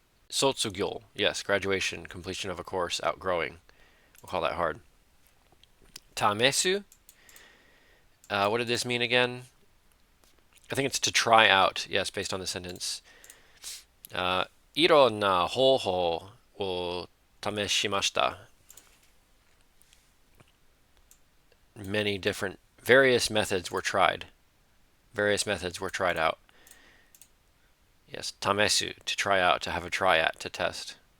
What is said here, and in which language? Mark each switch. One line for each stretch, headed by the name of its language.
English: Sotsugyo, yes, graduation, completion of a course, outgrowing. We'll call that hard. Tamesu, what did this mean again? I think it's to try out. Yes, based on the sentence.
Japanese: いろんな方法を試しました。
English: Various methods were tried. Various methods were tried out. Yes, tamesu, to try out, to have a try at, to test.